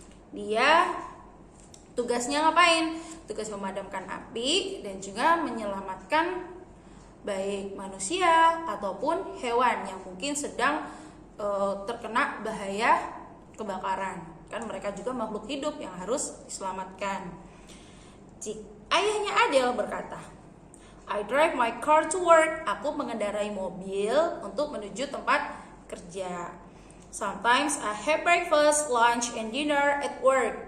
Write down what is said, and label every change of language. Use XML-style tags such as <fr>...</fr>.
<id>Dia tugasnya ngapain? Tugas memadamkan api dan juga menyelamatkan baik manusia ataupun hewan yang mungkin sedang terkena bahaya kebakaran. Kan mereka juga makhluk hidup yang harus diselamatkan. Ayahnya Adele berkata,</id> <en>I drive my car to work.</en> <id>Aku mengendarai mobil untuk menuju tempat kerja.</id> <en>Sometimes I have breakfast, lunch, and dinner at work.</en>